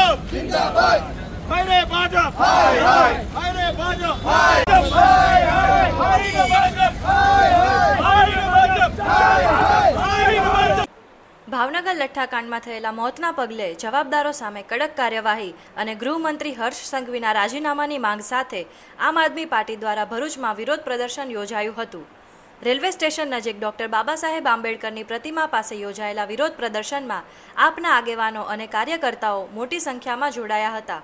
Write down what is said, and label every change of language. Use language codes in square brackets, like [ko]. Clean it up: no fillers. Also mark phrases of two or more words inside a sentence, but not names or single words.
[hi] जिंदाबाद हाय रे भाजप हाय हाय हाय रे भाजप हाय हाय हाय हाय रे भाजप हाय हाय हाय रे भाजप हाय हाय हाय रे भाजप [gu] ભાવનગર લઠ્ઠાકાંડમાં થયેલા મોતના પગલે જવાબદારો સામે કડક કાર્યવાહી અને ગૃહમંત્રી હર્ષ સંઘવીના રાજીનામાની માંગ સાથે આમ આદમી પાર્ટી દ્વારા ભરૂચમાં વિરોધ પ્રદર્શન યોજાયું હતું। રેલવે સ્ટેશન નજીક ડોક્ટર બાબા સાહેબ આંબેડકરની પ્રતિમા પાસે યોજાયેલા વિરોધ પ્રદર્શનમાં આપના આગેવાનો અને કાર્યકર્તાઓ મોટી સંખ્યામાં જોડાયા હતા।